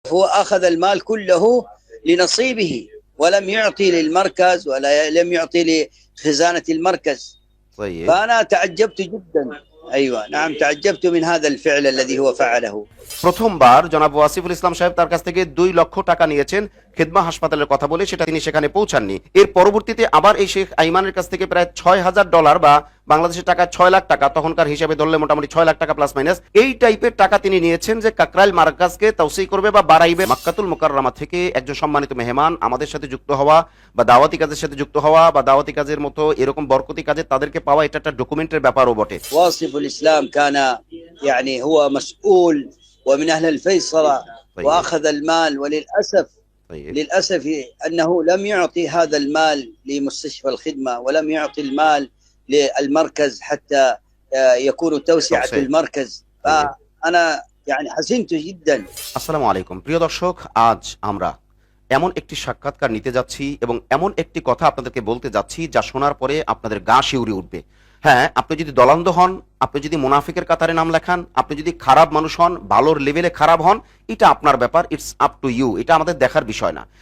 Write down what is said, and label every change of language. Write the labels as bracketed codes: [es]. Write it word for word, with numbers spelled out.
[ar] هو أخذ المال كله لنصيبه ولم يعطي للمركز ولا لم يعطي لخزانة المركز. طيب. فأنا تعجبت جدا. أيوة نعم تعجبت من هذا الفعل الذي هو فعله. [bn] প্রথমবার জনাব ওয়াসিফুল ইসলাম সাহেব তার কাছ থেকে দুই লক্ষ টাকা নিয়েছেন খিদমা হাসপাতালের কথা বলে, সেটা তিনি সেখানে পৌঁছাননি। এর পরবর্তীতে আবার এই শেখ আইমানের কাছ থেকে প্রায় ছয় হাজার ডলার বা বাংলাদেশের টাকা ছয় লাখ টাকা তখনকার হিসাবে ধরলে মোটামুটি ছয় লাখ টাকা প্লাস মাইনাস এই টাইপের টাকা তিনি নিয়েছেন যে কাকরাইল মার্কাজকে তাওসিহ করবে বা বাড়াইবে। মাক্কাতুল মুকাররমা থেকে একজন সম্মানিত মেহমান আমাদের সাথে যুক্ত হওয়া বা দাওয়াতি কাজের সাথে যুক্ত হওয়া বা দাওয়াতি কাজের মতো এরকম বরকতি কাজে তাদেরকে পাওয়া এটা একটা ডকুমেন্টের ব্যাপারও বটে। [ar] ওয়াসিফুল ইসলাম কানা يعني هو مسؤول ومن أهل الفيصلة وأخذ المال وللأسف للأسف أنه لم يعطي هذا المال لمستشفى الخدمة ولم يعطي المال للمركز حتى يكون توسعة المركز. فأنا يعني حزنت جدا. السلام عليكم [bn] প্রিয় দর্শক, আজ আমরা এমন একটি সাক্ষাৎকার নিতে যাচ্ছি এবং এমন একটি কথা আপনাদেরকে বলতে যাচ্ছি যা শোনার পরে আপনাদের গা শিউরে উঠবে। হ্যাঁ, আপনি যদি দলান্ধ হন, আপনি যদি মুনাফিকের কাতারে নাম লেখান, আপনি যদি খারাপ মানুষ হন, ভালোর লেভেলে খারাপ হন, এটা আপনার ব্যাপার, [en] it's up to you, [bn] এটা আমাদের দেখার বিষয় না।